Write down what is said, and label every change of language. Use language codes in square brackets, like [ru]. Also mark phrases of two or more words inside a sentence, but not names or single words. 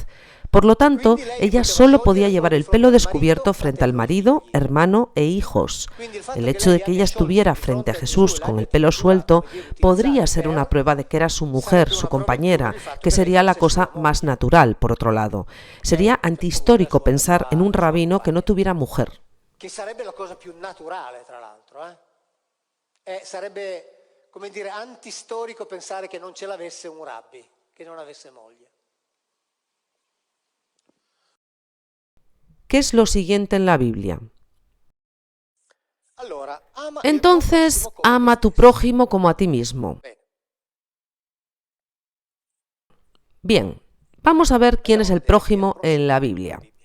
[es] Por lo tanto, ella solo podía llevar el pelo descubierto frente al marido, hermano e hijos. El hecho de que ella estuviera frente a Jesús con el pelo suelto podría ser una prueba de que era su mujer, su compañera, que sería la cosa más natural, por otro lado. Sería antihistórico pensar en un rabino que no tuviera mujer. [it] Che sarebbe la cosa più naturale, tra l'altro. Sarebbe, come dire, antistorico pensare che non ce l'avesse un rabbi, che non avesse moglie. [es] ¿Qué es lo siguiente en la Biblia? Entonces, ama a tu prójimo como a ti mismo. Bien, vamos a ver quién es el prójimo en la Biblia.